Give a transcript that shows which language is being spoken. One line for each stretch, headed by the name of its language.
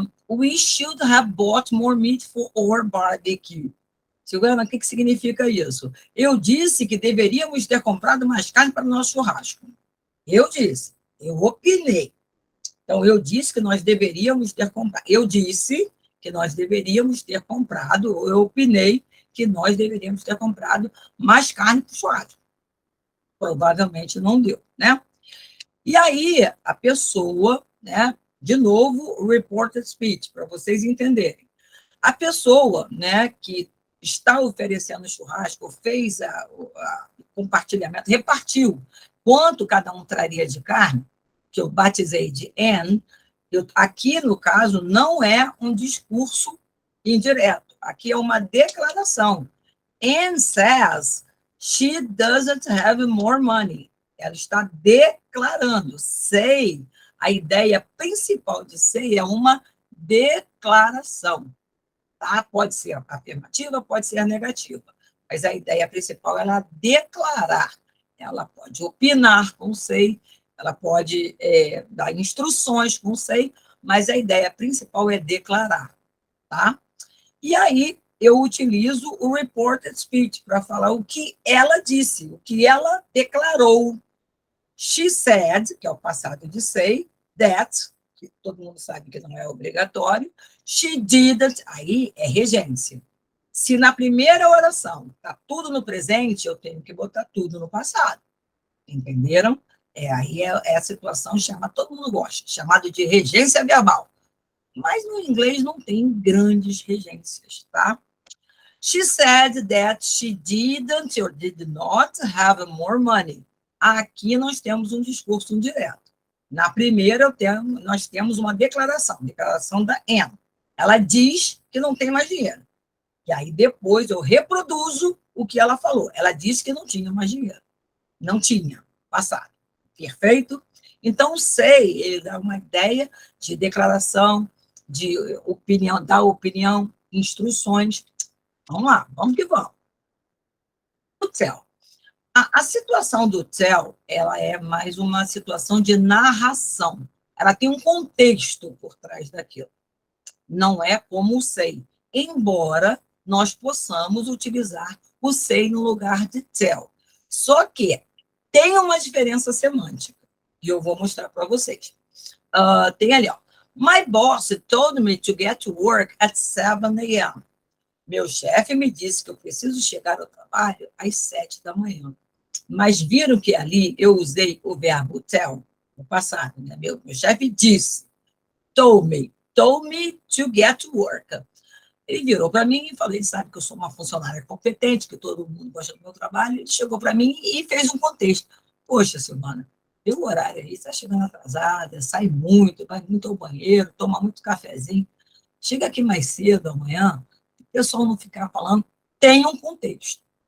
English: We should have bought more meat for our barbecue.
Portuguese: Silvana, o que significa isso? Eu disse que deveríamos ter comprado mais carne para o nosso churrasco. Eu disse, eu opinei. Então, eu disse que nós deveríamos ter comprado. Eu disse que nós deveríamos ter comprado, eu opinei que nós deveríamos ter comprado mais carne para o churrasco. Provavelmente não deu, né? E aí, a pessoa, né? De novo, o reported speech, para vocês entenderem. A pessoa, né, que está oferecendo churrasco, fez o compartilhamento, repartiu quanto cada um traria de carne, que eu batizei de N, aqui, no caso, não é um discurso indireto, aqui é uma declaração.
English: Anne says she doesn't have more money.
Portuguese: Ela está declarando. Say, a ideia principal de say é uma declaração. Tá? Pode ser afirmativa, pode ser negativa. Mas a ideia principal é ela declarar. Ela pode opinar com say, ela pode dar instruções com say, mas a ideia principal é declarar. tá? E aí eu utilizo o reported speech para falar o que ela disse, o que ela declarou.
English: She said,
Portuguese: que é o passado de say, that, que todo mundo sabe que não é obrigatório.
English: She didn't,
Portuguese: aí é regência. Se na primeira oração está tudo no presente, eu tenho que botar tudo no passado. Entenderam? Aí é a situação, todo mundo gosta, chamado de regência verbal. Mas no inglês não tem grandes regências, tá?
English: She said that she didn't or did not have more money.
Portuguese: Aqui nós temos um discurso indireto. Na primeira, nós temos uma declaração da Anne. Ela diz que não tem mais dinheiro. E aí depois eu reproduzo o que ela falou. Ela disse que não tinha mais dinheiro. Não tinha, passado. Perfeito? Então, sei, ele dá uma ideia de declaração, de opinião, dar opinião, instruções. Vamos lá, vamos que vamos. O tell. A situação do tell, ela é mais uma situação de narração. Ela tem um contexto por trás daquilo. Não é como o say. Embora nós possamos utilizar o say no lugar de tell. Só que tem uma diferença semântica. E eu vou mostrar para vocês. Tem ali, ó.
English: My boss told me to get to work at 7 a.m.
Portuguese: Meu chefe me disse que eu preciso chegar ao trabalho às 7 da manhã. Mas viram que ali eu usei o verbo tell no passado, né? Meu chefe disse,
English: told me to get to work.
Portuguese: Ele virou para mim e falou, ele sabe que eu sou uma funcionária competente, que todo mundo gosta do meu trabalho, ele chegou para mim e fez um contexto. Poxa, Silvana, teu horário aí, está chegando atrasada, sai muito, vai muito ao banheiro, toma muito cafezinho, chega aqui mais cedo amanhã, o pessoal não ficar falando, tem um contexto.